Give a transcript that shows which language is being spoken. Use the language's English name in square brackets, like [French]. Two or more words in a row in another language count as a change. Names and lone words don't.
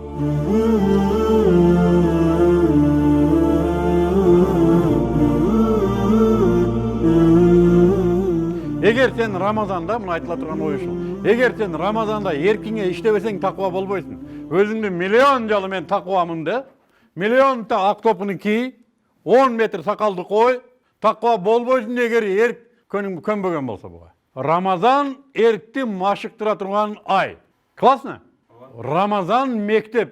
[Kyrgyz] Егер сен Рамазанда, мына айтыла тұрған ой ушул. Егер сен Рамазанда эркиңе иштебесең таква болбойсуң. Өзүңдү миллион жалы мен таквамын де, миллионта ак топуну ки, 10 метр сакалды кой, таква болбойсуң эгер эрк көнбөгөн болсо буга. Рамазан эркти машыктыра турган ай. Классно? Рамазан мектеп.